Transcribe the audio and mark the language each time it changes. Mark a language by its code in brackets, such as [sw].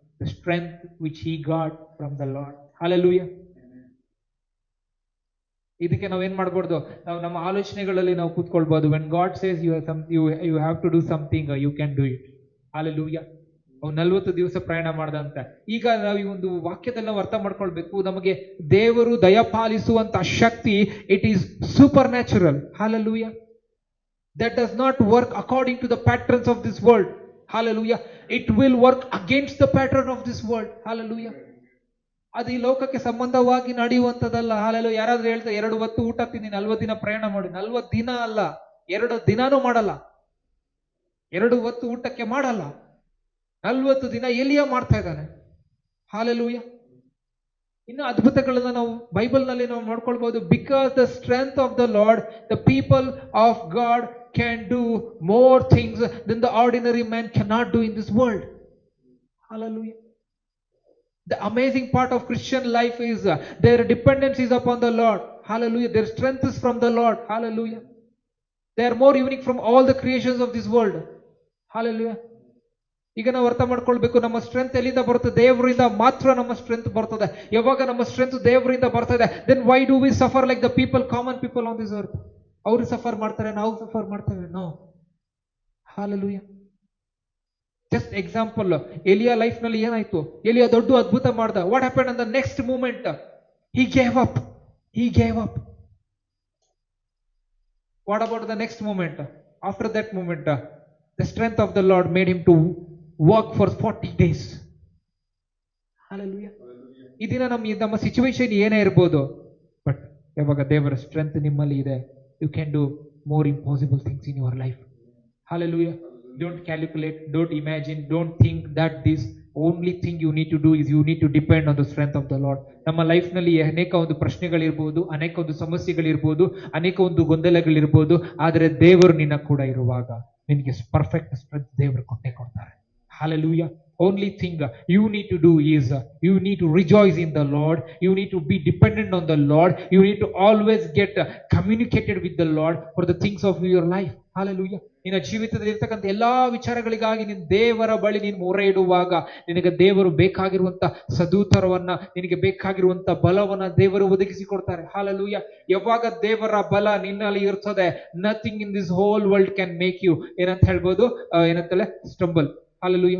[en] The strength which he got from the Lord. Hallelujah. [kn] ಇದಕ್ಕೆ ನಾವು ಏನ್ ಮಾಡ್ಬಾರ್ದು, ನಾವು ನಮ್ಮ ಆಲೋಚನೆಗಳಲ್ಲಿ ನಾವು ಕೂತ್ಕೊಳ್ಬಹುದು. [en] when God says you have to do something, you can do it. [kn] Hallelujah. ಅವ್ನು 40 ದಿವಸ ಪ್ರಯಾಣ ಮಾಡ್ದಂತೆ. ಈಗ ನಾವು ಈ ಒಂದು ವಾಕ್ಯದಲ್ಲಿ ನಾವು ಅರ್ಥ ಮಾಡ್ಕೊಳ್ಬೇಕು, ನಮಗೆ ದೇವರು ದಯಪಾಲಿಸುವಂತ ಶಕ್ತಿ, [en] It is supernatural. Hallelujah. That does not work according to the patterns of this world. Hallelujah. It will work against the pattern of this world. Hallelujah. [kn] ಅದು ಈ ಲೋಕಕ್ಕೆ ಸಂಬಂಧವಾಗಿ ನಡೆಯುವಂತದಲ್ಲ. Hallelujah. ಯಾರಾದ್ರೂ ಹೇಳ್ತಾರೆ 2 ಹೊತ್ತು ಊಟ ತಿಂದು 40 ದಿನ ಪ್ರಯಾಣ ಮಾಡಿ. 40 ದಿನ ಅಲ್ಲ, 2 ದಿನಾನೂ ಮಾಡಲ್ಲ. 2 ಹೊತ್ತು ಊಟಕ್ಕೆ ಮಾಡಲ್ಲ. 40 ದಿನ ಎಲಿಯ ಮಾಡ್ತಾ ಇದ್ದಾನೆ. Hallelujah. ಇನ್ನು ಅದ್ಭುತಗಳನ್ನ ನಾವು ಬೈಬಲ್ ನಲ್ಲಿ ನಾವು ನೋಡ್ಕೊಳ್ಬಹುದು. [en] Because the strength of the Lord, the people of God can do more things than the ordinary man cannot do in this world. Hallelujah. The amazing part of Christian life is their dependence is upon the Lord. Hallelujah. Their strength is from the Lord. Hallelujah. They are more unique from all the creations of this world. Hallelujah. [kn] ಈಗ ನಾವು ಅರ್ಥ ಮಾಡ್ಕೊಳ್ಬೇಕು, ನಮ್ಮ strength ಎಲ್ಲಿಂದ ಬರ್ತದೆ? ದೇವರಿಂದ ಮಾತ್ರ ನಮ್ಮ ಸ್ಟ್ರೆಂತ್ ಬರ್ತದೆ. ಯಾವಾಗ ನಮ್ಮ ಸ್ಟ್ರೆಂತ್ ದೇವರಿಂದ ಬರ್ತದೆ, [en] Then why do we suffer like the people, common people on this earth? [kn] ಅವರು ಸಫರ್ ಮಾಡ್ತಾರೆ, ನಾವು ಸಫರ್ ಮಾಡ್ತೇವೆ? No. Hallelujah. Just example, Elia life ನಲ್ಲಿ ಏನಾಯ್ತು? ಎಲಿಯಾ ದೊಡ್ಡ ಅದ್ಭುತ ಮಾಡ್ದ. [en] What happen on the next moment? He gave up. What about the next moment? After that moment, the strength of the Lord made him to work for 40 days. Hallelujah. [kn] ಈ ದಿನ ನಮ್ಮ situation ಏನೇ ಇರ್ಬೋದು, but ಯಾವಾಗ ದೇವರ strength ನಿಮ್ಮಲ್ಲಿ ಇದೆ, [en] You can do more impossible things in your life. Hallelujah. Don't calculate, don't imagine, don't think that this only thing you need to do is you need to depend on the strength of the Lord. [kn] ನಮ್ಮ life ನಲ್ಲಿ ಅನೇಕ ಒಂದು ಪ್ರಶ್ನೆಗಳಿರ್ಬೋದು, ಅನೇಕ ಒಂದು ಸಮಸ್ಯೆಗಳಿರ್ಬೋದು, ಅನೇಕ ಒಂದು ಗೊಂದಲಗಳಿರ್ಬೋದು, ಆದರೆ ದೇವರು ನಿನ್ನ ಕೂಡ ಇರುವಾಗ ನಿನಗೆ ಪರ್ಫೆಕ್ಟ್ ಸ್ಟ್ರೆಂತ್ ದೇವರು ಕೊಟ್ಟೆ ಕೊಡ್ತಾರೆ. [en] Hallelujah. Only thing you need to do is you need to rejoice in the Lord. You need to be dependent on the Lord. You need to always get communicated with the Lord for the things of your life. Hallelujah. [kn] ನಿನ್ನ ಜೀವಿತದಲ್ಲಿ ಇರ್ತಕ್ಕಂಥ ಎಲ್ಲಾ ವಿಚಾರಗಳಿಗಾಗಿ ನೀನು ದೇವರ ಬಳಿ ನೀನು ಮೊರೆ ಇಡುವಾಗ ನಿನಗೆ ದೇವರು ಬೇಕಾಗಿರುವಂತ ಸದೂತರವನ್ನ, ನಿನಗೆ ಬೇಕಾಗಿರುವಂತ ಬಲವನ್ನ ದೇವರು ಒದಗಿಸಿಕೊಡ್ತಾರೆ. ಹಾಲೆಲೂಯಾ. ಯಾವಾಗ ದೇವರ ಬಲ ನಿನ್ನಲ್ಲಿ ಇರ್ತದೆ, [en] nothing in this whole world can make you [kn] ಏನಂತ ಹೇಳ್ಬೋದು, ಏನಂತಲೇ ಸ್ಟಂಬಲ್. ಹಾಲೆಲೂಯಾ.